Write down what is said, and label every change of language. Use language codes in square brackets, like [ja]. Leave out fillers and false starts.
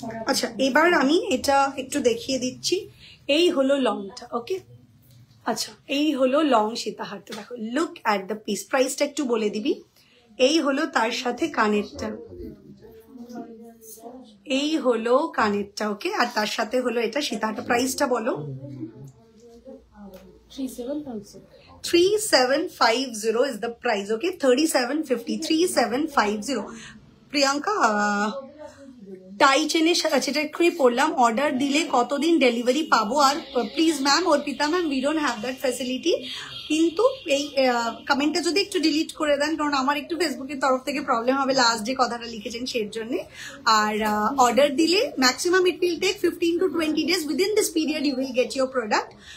[bn] আচ্ছা এবার আমি এটা একটু দেখিয়ে দিচ্ছি, এই হলো লংটা ওকে। আচ্ছা এই হলো লং সীতাহারটা, দেখো [en] look at the piece, [bn] প্রাইসটা একটু বলে দিবি। এই হলো তার সাথে কানেরটা, এই হলো কানেরটা ওকে, আর তার সাথে হলো এটা সীতাহারটা। প্রাইসটা বলো। [en] 3750 is the price okay, 3750 3750 Priyanka. [bn] টাই চেনের সেটা এক্ষুনি পড়লাম, অর্ডার দিলে কতদিন ডেলিভারি পাবো? আর please ma'am Arpita ma'am [en] we don't have that facility, [bn] কিন্তু এই কমেন্টটা যদি একটু ডিলিট করে দেন, কারণ আমার একটু ফেসবুকের তরফ থেকে প্রবলেম হবে লাস্ট যে কথাটা লিখেছেন সেই জন্য। আর অর্ডার দিলে [en] Maximum it will take 15 to 20 days, within this period you will get your product.